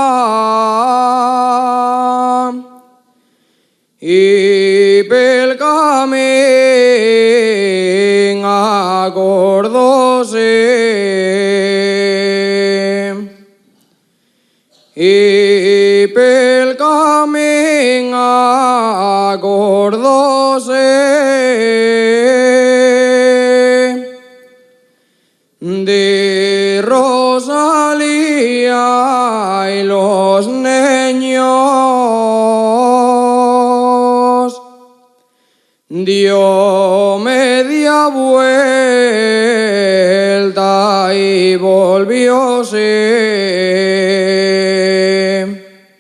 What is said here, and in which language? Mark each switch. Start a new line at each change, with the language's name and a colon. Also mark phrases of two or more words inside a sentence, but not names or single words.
Catalan: I pel camí acordóse, i pel camí
Spanish: acordóse de Rosalía y los niños. Dio media vuelta y volvióse.